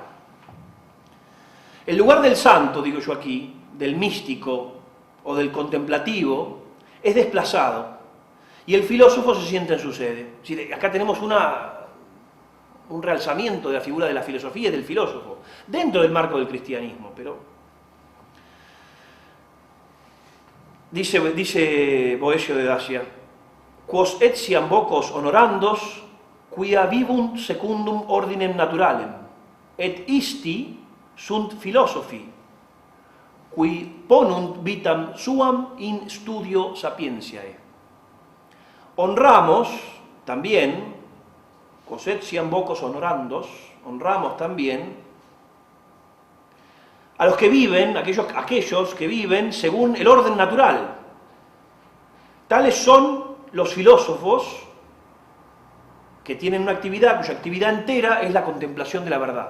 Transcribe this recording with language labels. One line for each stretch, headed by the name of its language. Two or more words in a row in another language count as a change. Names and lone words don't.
Spanish: El lugar del santo, digo yo aquí, del místico o del contemplativo, es desplazado. Y el filósofo se sienta en su sede. Acá tenemos un realzamiento de la figura de la filosofía y del filósofo, dentro del marco del cristianismo. Pero dice
Latin: Boecio de Dacia, quos etiam vocos honorandos, quia vivunt secundum ordinem naturalem, et isti sunt philosophi, qui ponunt vitam suam in studio sapientiae.
Spanish: Honramos también,
Latin: quos etiam vocos honorandos,
Spanish: honramos también a los que viven, aquellos que viven según el orden natural. Tales son los filósofos que tienen una actividad cuya actividad entera es la contemplación de la verdad.